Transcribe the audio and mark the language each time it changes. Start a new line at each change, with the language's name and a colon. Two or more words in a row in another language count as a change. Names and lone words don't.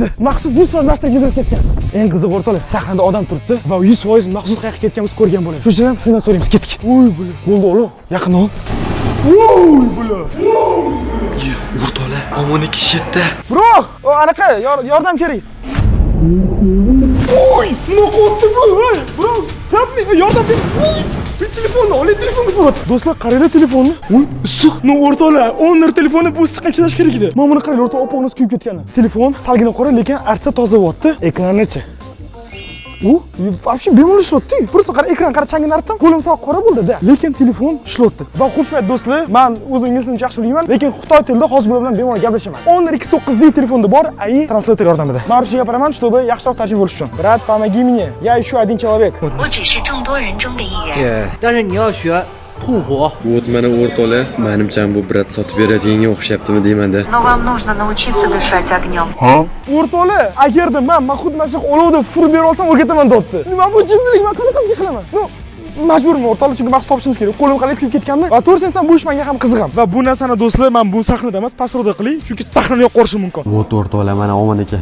Uzbek: Maqsud 100% narsaga yurib ketgan. Eng qiziq o'rtoqlar, sahnada odam turibdi va 100% Maqsud qayerga ketganimizni ko'rgan bo'ladi. Shuning uchun ham shundan so'raymiz, ketdik. Bo'ldi o'g'lim. Yaqin ol. O'rtoqlar, Omon aka shetda. Bro, anaqa yordam kerak. Nima qildi bu?
English: Bro, help me,
Uzbek: yordam ber. Bir telefonni oling, telefonni ko'rat. Do'stlar, qaranglar telefonni. Issiq. O'rtoqlar, 10 telefonni bu issiqqa chidash kerak edi. Mana buni qarang, o'rtoq, opog'imiz kuyib ketgan. Telefon salgina qora, lekin artsa toza bo'lyapti. Ekranichi. u вообще bemalol ishlayapti. Просто qara ekran qara changini artdim, qo'lim sal qora bo'ldi-da. Lekin telefon ishlayapti. Va xushmat do'stlar, men o'z inglizimni yaxshi bilmayman, lekin Xitoy tilida hozir bilan bemalol gaplashaman. Honor X9 D telefonda bor, AI translator yordamida. Men ruscha gapiraman, чтобы yaxshiroq tarjima bo'lish uchun.
Russian: Brat, помоги мне. Я ищу один человек.
Chinese: 我只是众多人中的一人。但是你要学吐火。
Uzbek: Вот mana o'rtoqlar, menimcha bu brat sotib beradiganga o'xshayaptimi deyman-da.
Russian: Но вам нужно научиться дышать огнем.
Uzbek: O'rtoqlar, agarda men xuddi mana shu olovda furib bera olsam o'rgataman deyapti. Nima bu jinnilik, men qanaqasiga qilaman? Majburman o'rtoqlar, chunki maqsad topishimiz kerak. Qo'lim qalay kuyib ketgandi. Va to'g'risi bu ish menga ham qiziqam. Va bu narsani do'stlar, men bu sahnada emas, pastroqda qiling, chunki sahnani yo'q qorishi mumkin. Вот o'rtoqlar, mana omon ekan.